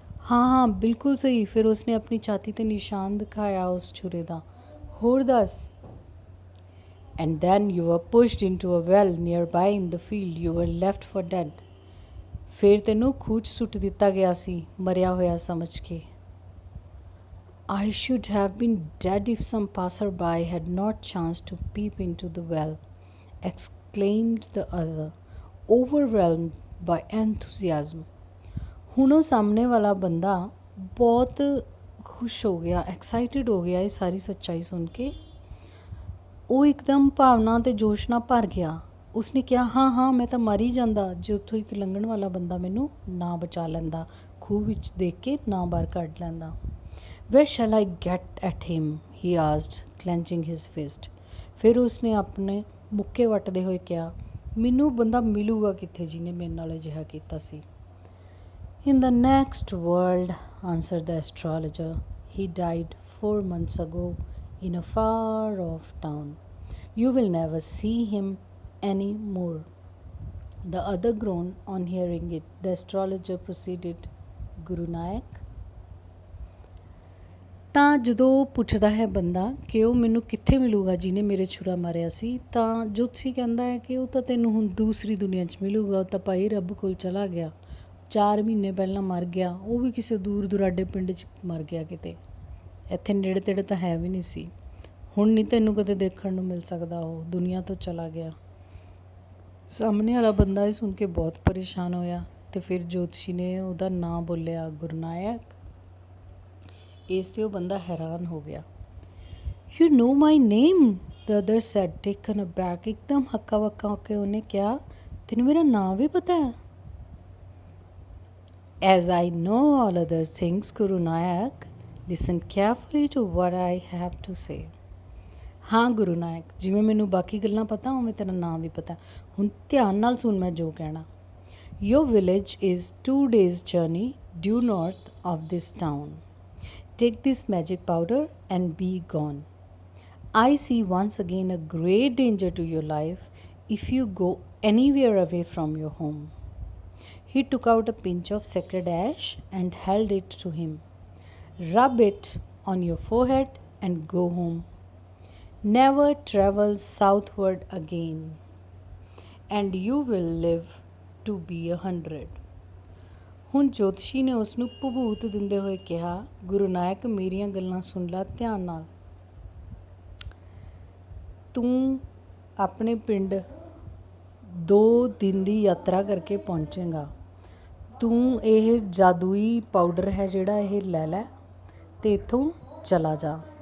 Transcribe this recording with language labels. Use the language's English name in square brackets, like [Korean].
[Punjabi] ਹਾਂ, ਬਿਲਕੁਲ ਸਹੀ। ਫਿਰ ਉਸਨੇ ਆਪਣੀ ਛਾਤੀ 'ਤੇ ਨਿਸ਼ਾਨ ਦਿਖਾਇਆ ਉਸ ਛੁਰੇ ਦਾ। ਹੋਰ ਦੱਸ। [English] And then you were pushed in to a well nearby in the field, you were left for dead. [Punjabi] ਫਿਰ ਤੈਨੂੰ ਖੂਹ 'ਚ ਸੁੱਟ ਦਿੱਤਾ ਗਿਆ ਸੀ, ਮਰਿਆ ਹੋਇਆ ਸਮਝ ਕੇ। [English] I should have been dead if some passer-by had not chanced to peep into the well, exclaimed the other, overwhelmed by enthusiasm. [Punjabi] ਹੁਣ ਉਹ ਸਾਹਮਣੇ ਵਾਲਾ ਬੰਦਾ ਬਹੁਤ ਖੁਸ਼ ਹੋ ਗਿਆ, ਐਕਸਾਈਟਿਡ ਹੋ ਗਿਆ ਇਹ ਸਾਰੀ ਸੱਚਾਈ ਸੁਣ ਕੇ। ਉਹ ਇੱਕਦਮ ਭਾਵਨਾ ਅਤੇ ਜੋਸ਼ ਨਾਲ ਭਰ ਗਿਆ। ਉਸਨੇ ਕਿਹਾ, ਹਾਂ ਮੈਂ ਤਾਂ ਮਰ ਹੀ ਜਾਂਦਾ ਜੇ ਉੱਥੋਂ ਇੱਕ ਲੰਘਣ ਵਾਲਾ ਬੰਦਾ ਮੈਨੂੰ ਨਾ ਬਚਾ ਲੈਂਦਾ, ਖੂਹ ਵਿੱਚ ਦੇਖ ਕੇ ਨਾ ਬਾਹਰ ਕੱਢ ਲੈਂਦਾ। [English] Where shall I get at him? he asked, clenching his fist. [Punjabi] ਫਿਰ ਉਸਨੇ ਆਪਣੇ ਮੁੱਕੇ ਵੱਟਦੇ ਹੋਏ ਕਿਹਾ, ਮੈਨੂੰ ਬੰਦਾ ਮਿਲੂਗਾ ਕਿੱਥੇ ਜਿਹਨੇ ਮੇਰੇ ਨਾਲ ਅਜਿਹਾ ਕੀਤਾ ਸੀ। [English] In the next world, answered the astrologer. He died 4 months ago in a far-off town. You will never see him any more. The other groaned on hearing it. The astrologer proceeded, [Punjabi] Guru Nanak, ਤਾਂ ਜਦੋਂ ਪੁੱਛਦਾ ਹੈ ਬੰਦਾ ਕਿ ਉਹ ਮੈਨੂੰ ਕਿੱਥੇ ਮਿਲੂਗਾ ਜਿਹਨੇ ਮੇਰੇ ਛੁਰਾ ਮਾਰਿਆ ਸੀ, ਤਾਂ ਜੋਤਸ਼ੀ ਕਹਿੰਦਾ ਹੈ ਕਿ ਉਹ ਤਾਂ ਤੈਨੂੰ ਹੁਣ ਦੂਸਰੀ ਦੁਨੀਆ 'ਚ ਮਿਲੂਗਾ। ਉਹ ਤਾਂ ਭਾਈ ਰੱਬ ਕੋਲ ਚਲਾ ਗਿਆ, 4 ਮਹੀਨੇ ਪਹਿਲਾਂ ਮਰ ਗਿਆ, ਉਹ ਵੀ ਕਿਸੇ ਦੂਰ ਦੁਰਾਡੇ ਪਿੰਡ 'ਚ ਮਰ ਗਿਆ ਕਿਤੇ। ਇੱਥੇ ਨੇੜੇ ਤੇੜੇ ਤਾਂ ਹੈ ਵੀ ਨਹੀਂ ਸੀ। ਹੁਣ ਨਹੀਂ ਤੈਨੂੰ ਕਦੇ ਦੇਖਣ ਨੂੰ ਮਿਲ ਸਕਦਾ, ਉਹ ਦੁਨੀਆ ਤੋਂ ਚਲਾ ਗਿਆ। ਸਾਹਮਣੇ ਵਾਲਾ ਬੰਦਾ ਇਹ ਸੁਣ ਕੇ ਬਹੁਤ ਪਰੇਸ਼ਾਨ ਹੋਇਆ ਅਤੇ ਫਿਰ ਜੋਤਸ਼ੀ ਨੇ ਉਹਦਾ ਨਾਂ ਬੋਲਿਆ, ਗੁਰਨਾਇਕ। ਇਸ 'ਤੇ ਉਹ ਬੰਦਾ ਹੈਰਾਨ ਹੋ ਗਿਆ। [English] You know my name, the other said taken aback. [Punjabi] ਇੱਕਦਮ ਹੱਕਾ ਬੱਕਾ ਹੋ ਕੇ ਉਹਨੇ ਕਿਹਾ, ਤੈਨੂੰ ਮੇਰਾ ਨਾਂ ਵੀ ਪਤਾ ਹੈ? [English] As I know all other things, Guru Nayak, listen carefully to what I have to say. [Punjabi] ਹਾਂ ਗੁਰੂ ਨਾਇਕ, ਜਿਵੇਂ ਮੈਨੂੰ ਬਾਕੀ ਗੱਲਾਂ ਪਤਾ ਉਵੇਂ ਤੇਰਾ ਨਾਂ ਵੀ ਪਤਾ। ਹੁਣ ਧਿਆਨ ਨਾਲ ਸੁਣ ਮੈਂ ਜੋ ਕਹਿਣਾ। [English] Your village is 2 days' journey due north of this town. Take this magic powder and be gone. I see once again a great danger to your life if you go anywhere away from your home. He took out a pinch of sacred ash and held it to him. Rub it on your forehead and go home. Never travel southward again, and you will live to be 100. [Punjabi] ਹੁਣ ਜੋਤਸ਼ੀ ਨੇ ਉਸ ਨੂੰ ਭਬੂਤ ਦਿੰਦੇ ਹੋਏ ਕਿਹਾ, ਗੁਰੂ ਨਾਇਕ ਮੇਰੀਆਂ ਗੱਲਾਂ ਸੁਣ ਲੈ ਧਿਆਨ ਨਾਲ। ਤੂੰ ਆਪਣੇ ਪਿੰਡ 2 ਦਿਨ ਦੀ ਯਾਤਰਾ ਕਰਕੇ ਪਹੁੰਚੇਗਾ। ਤੂੰ ਇਹ ਜਾਦੂਈ ਪਾਊਡਰ ਹੈ ਜਿਹੜਾ ਇਹ ਲੈ ਲੈ ਅਤੇ ਇੱਥੋਂ ਚਲਾ ਜਾ।